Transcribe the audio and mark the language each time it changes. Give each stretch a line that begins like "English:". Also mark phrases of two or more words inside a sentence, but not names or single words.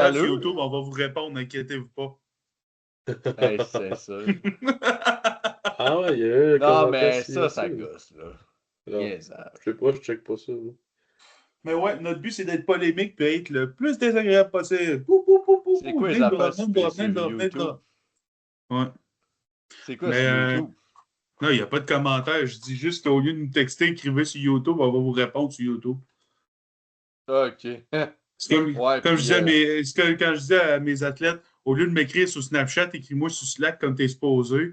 French: commentaire sur l'allure, YouTube, on va vous répondre, n'inquiétez-vous pas. ben, c'est ça. Ah ouais, il y a eu un Non, commentaire mais sur ça YouTube. gosse, là. Non, Niaisage. je sais pas, je check pas ça. Moi. Mais ouais, notre but, c'est d'être polémique et être le plus désagréable possible. Pou, pou, pou, pou, C'est pou. quoi les
English: Name
French: affaires
English: drop, name drop,
French: sur
English: name drop, name
French: YouTube?
English: drop.
French: Ouais. C'est quoi Mais sur YouTube? non, il n'y a pas de commentaire. Je dis juste qu'au lieu de nous texter, écrivez sur YouTube, on va vous répondre sur YouTube. OK. C'est Ouais, comme je puis disais quand je disais à mes athlètes, au lieu de m'écrire sur Snapchat, écris-moi sur Slack comme t'es supposé.